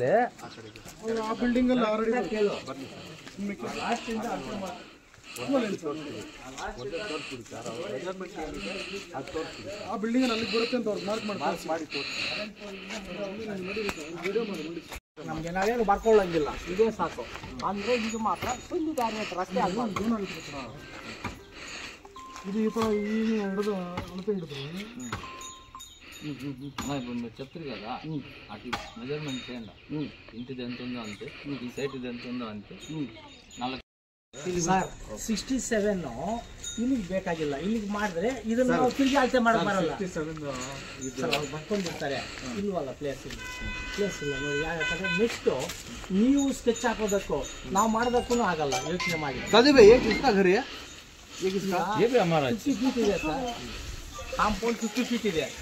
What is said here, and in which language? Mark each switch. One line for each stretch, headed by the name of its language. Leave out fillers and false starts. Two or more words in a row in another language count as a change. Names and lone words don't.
Kannada: ಆ ಬಿಲ್ಡಿಂಗ್ ಅಲ್ಲಿ ಆಲ್ರೆಡಿ ಆ ಬಿಲ್ಡಿಂಗ್ ಅಲ್ಲಿಗೆ ಬರುತ್ತೆ ಅಂತ ಅವ್ರು ಮಾರ್ಕ್ ಮಾಡಿ ನಮ್ಗೆ ನಾವೇನು ಬರ್ಕೊಳ್ಳಂಗಿಲ್ಲ, ಇದೇ ಸಾಕು. ಅಂದ್ರೆ ಇದು ಮಾತ್ರ ಒಂದು ದಾರಿ ರಸ್ತೆ ಇದು ಈ ಥರ ಈ ಹಿಡಿದು ಅಳತೆ ಹಿಡಿದ್ರು
Telugu: చెప్తారు కదా అటు మెజర్మెంట్ చేయండి ఇంటిది ఎంత ఉందో అంతే ఈ సైట్ ఇది ఎంత ఉందో అంతే
Kannada: 67 ಇಲ್ಲಿಗೆ ಬೇಕಾಗಿಲ್ಲ. ಇಲ್ಲಿಗೆ ಮಾಡಿದ್ರೆ ಇದನ್ನ ನಾವು ತಿರುಗಿ ಅಳತೆ ಮಾಡಕ್ ಬರಲ್ಲ. ಬರ್ಕೊಂಡಿರ್ತಾರೆ, ಇಲ್ವಲ್ಲ ಪ್ಲೇಸ್ ಇಲ್ಲ ನೋಡಿ. ಯಾಕಂದ್ರೆ ನೆಕ್ಸ್ಟ್ ನೀವು ಸ್ಕೆಚ್ ಹಾಕೋದಕ್ಕೂ ನಾವು ಮಾಡೋದಕ್ಕೂ ಆಗಲ್ಲ. ಯೋಚನೆ ಮಾಡಿ. ಕಾಂಪೌಂಡ್ 50 ಫೀಟ್ ಇದೆ.